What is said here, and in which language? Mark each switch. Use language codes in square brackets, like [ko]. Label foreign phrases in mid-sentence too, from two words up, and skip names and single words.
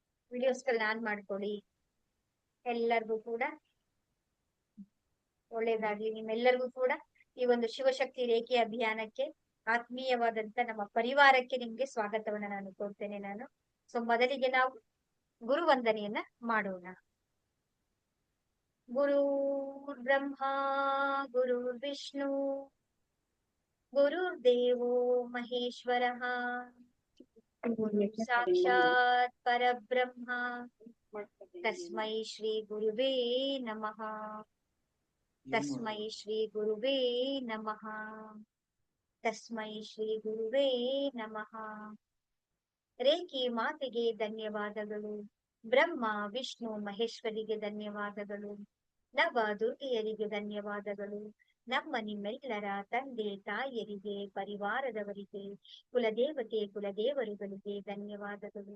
[kn] ವಿಡಿಯೋಸ್ಗಳನ್ನ ಆನ್ ಮಾಡ್ಕೊಳ್ಳಿ. ಎಲ್ಲರಿಗೂ ಕೂಡ ಒಳ್ಳೇದಾಗ್ಲಿ. ನಿಮ್ಮೆಲ್ಲರಿಗೂ ಕೂಡ ಈ ಒಂದು ಶಿವಶಕ್ತಿ ರೇಖೆ ಅಭಿಯಾನಕ್ಕೆ ಆತ್ಮೀಯವಾದಂತ ನಮ್ಮ ಪರಿವಾರಕ್ಕೆ ನಿಮ್ಗೆ ಸ್ವಾಗತವನ್ನ ನಾನು ಕೋರ್ತೇನೆ ನಾನು. ಸೊ ಮೊದಲಿಗೆ ನಾವು ಗುರು ವಂದನೆಯನ್ನ ಮಾಡೋಣ. [sa] ಗುರು ಬ್ರಹ್ಮ ಗುರು ವಿಷ್ಣು ಗುರುರ್ದೇವೋ ಮಹೇಶ್ವರ ಸಾಕ್ಷಾತ್ ಪರಬ್ರಹ್ಮ ತಸ್ಮೈ ಶ್ರೀ ಗುರುವೇ ನಮಃ. ತಸ್ಮೈ ಶ್ರೀ ಗುರುವೇ ನಮಃ. ತಸ್ಮೈ ಶ್ರೀ ಗುರುವೇ ನಮಃ. [kn] ರೇಖಿ ಮಾತೆಗೆ ಧನ್ಯವಾದಗಳು. ಬ್ರಹ್ಮ ವಿಷ್ಣು ಮಹೇಶ್ವರಿಗೆ ಧನ್ಯವಾದಗಳು. ನವ ದುರ್ಗೆಯರಿಗೆ ಧನ್ಯವಾದಗಳು. ನಮ್ಮ ನಿಮ್ಮೆಲ್ಲರ ತಂದೆ ತಾಯಿಯರಿಗೆ, ಪರಿವಾರದವರಿಗೆ, ಕುಲದೇವತೆ ಕುಲದೇವರುಗಳಿಗೆ ಧನ್ಯವಾದಗಳು.